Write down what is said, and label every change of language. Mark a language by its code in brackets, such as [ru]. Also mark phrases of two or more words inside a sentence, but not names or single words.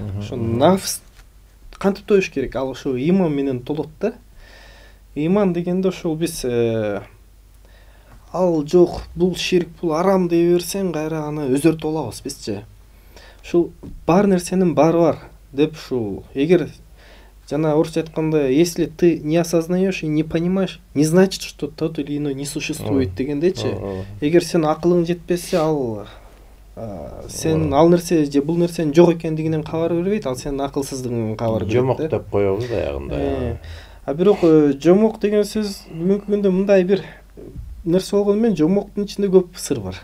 [ky] Ошо нафс кантип тоюш керек? Ал ошо иман менен толот да. Иман дегенде ошол биз ал жок, бул ширк, бул арам дей берсең, кайра аны өзөртүп алабыз бизчи. Ушул бар нерсенин баары бар деп ушул эгер жана орусча айтканда, [ru] если ты не осознаешь и не понимаешь, не значит, что тот или иной не существует дегендечи. [ky] Эгер сен акылың жетпесе, ал сен ал нерсе же бул нерсенин жок экендигинен кабар бербейт, ал сенин акылсыздыгыңан кабар берет. Жомок деп коебуз аягында. А бирок жомок деген сөз бүгүнкү күндө мындай бир нерсе болгону менен жомоктун ичинде көп сыр бар.